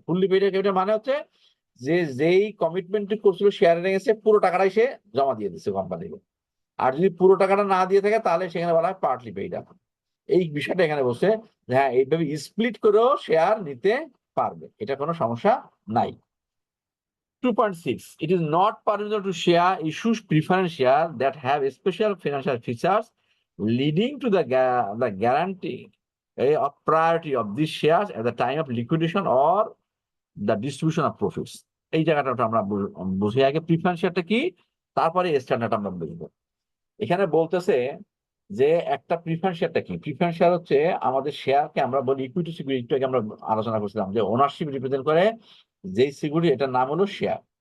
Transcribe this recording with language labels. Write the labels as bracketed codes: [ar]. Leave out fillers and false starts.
[bn] Fully paid up capital মানে হচ্ছে যে যেই কমিটমেন্ট করছিল শেয়ারে গেছে, পুরো টাকাটাই সে জমা দিয়ে দিচ্ছে কোম্পানিকে। আর যদি পুরো টাকাটা না দিয়ে থাকে, তাহলে সেখানে বলা হয় পার্টলি পেইড আপ। এই বিষয়টা এখানে বলছে যে হ্যাঁ, এইভাবে স্প্লিট করেও শেয়ার নিতে পারবে, এটা কোনো সমস্যা নাই। [en] 2.6, it is not permissible to share issue preference share that have special financial features leading to the guarantee of priority of these shares at the time of liquidation or the distribution of profits. [bn] এই জায়গাটা আমরা বুঝি আগে preference শেয়ারটা কি, তারপরে standard আমরা বুঝবো। এখানে বলতেছে যে একটা প্রিফারেন্স শেয়ারটা কি। প্রিফারেন্স শেয়ার হচ্ছে আমাদের শেয়ারকে আমরা বলি ইকুইটি সিকিউরিটি, একটু আগে আমরা আলোচনা করছিলাম যে ওনারশিপ রিপ্রেজেন্ট করে যেই সিকিউরিটি, এটার নাম হলো শেয়ার।